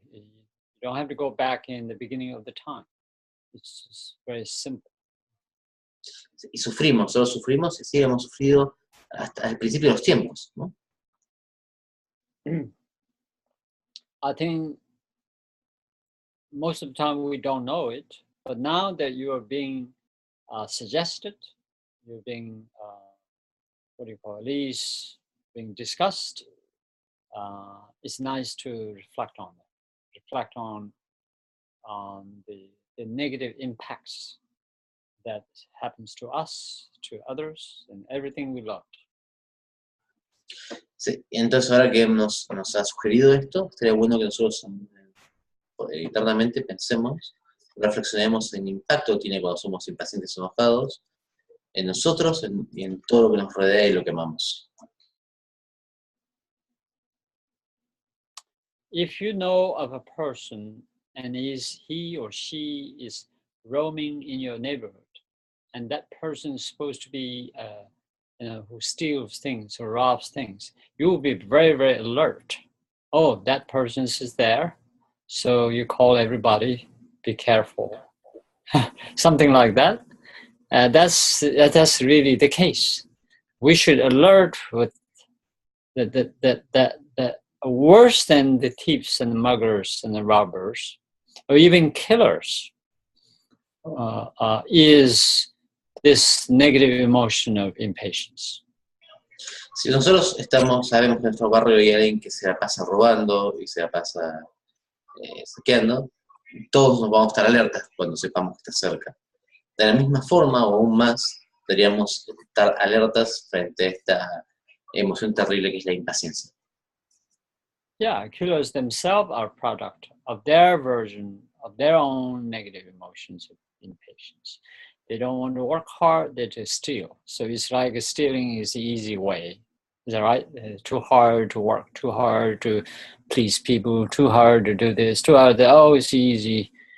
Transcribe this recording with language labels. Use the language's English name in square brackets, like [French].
[English] You don't have to go back in the beginning of the time. It's just very simple. [Spanish] Y sufrimos, solo sufrimos y sí hemos sufrido hasta el principio de los tiempos, ¿no? [English] I think most of the time we don't know it, but now that you are being suggested, you're being, at least being discussed, it's nice to reflect on it. Reflect on the negative impacts that happens to us, to others, and everything we love. [Spanish] Sí, entonces ahora que nos ha sugerido esto, estaría bueno que nosotros internamente pensemos, reflexionemos en el impacto que tiene cuando somos impacientes o enojados, en nosotros y en todo lo que nos rodea y lo que amamos. [English] If you know of a person and he or she is roaming in your neighborhood, and that person is supposed to be who steals things or robs things, you will be very, very alert. Oh, that person is there, so you call everybody, be careful. Something like that. That's really the case. We should alert with that worse than the thieves and the muggers and the robbers, or even killers, is this negative emotion of impatience. [Spanish] Si nosotros sabemos que en nuestro barrio hay alguien que se la pasa robando y se la pasa saqueando, todos nos vamos a estar alertas cuando sepamos que está cerca. De la misma forma, o aún más, deberíamos estar alertas frente a esta emoción terrible que es la impaciencia. [English] Yeah, killers themselves are product of their version of their own negative emotions of impatience. They don't want to work hard, they just steal. So it's like stealing is the easy way. Is that right? Too hard to work, too hard to please people, too hard to do this, too hard to, oh, it's easy.